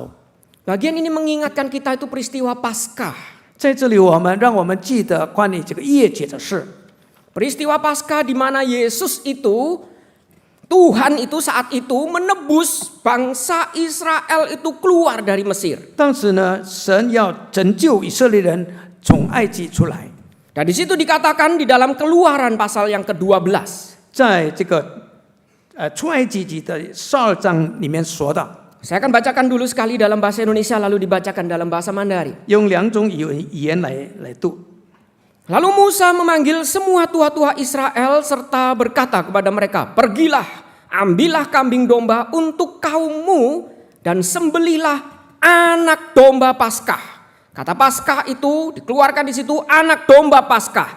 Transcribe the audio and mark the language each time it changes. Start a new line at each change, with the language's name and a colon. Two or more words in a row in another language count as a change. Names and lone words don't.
Indonesian: Bagian ini mengingatkan kita itu peristiwa Paskah.
Chinese: 在这里，让我们记得关于这个夜节的事。
Indonesian: Peristiwa Paskah di mana Yesus itu, Tuhan itu saat itu menebus bangsa Israel itu keluar dari Mesir.
Chinese: 当时呢，神要拯救以色列人从埃及出来。
Indonesian: Dan di situ dikatakan di dalam Keluaran pasal yang ke-12.
Chinese: 在这个出埃及记的12章里面说到，
Indonesian: Saya akan bacakan dulu sekali dalam bahasa Indonesia lalu dibacakan dalam bahasa Mandarin.
Chinese: 用两种语言来读。
Indonesian: Lalu Musa memanggil semua tua-tua Israel serta berkata kepada mereka, "Pergilah, ambillah kambing domba untuk kaummu dan sembelihlah anak domba Paskah." Kata Paskah itu dikeluarkan di situ anak domba Paskah.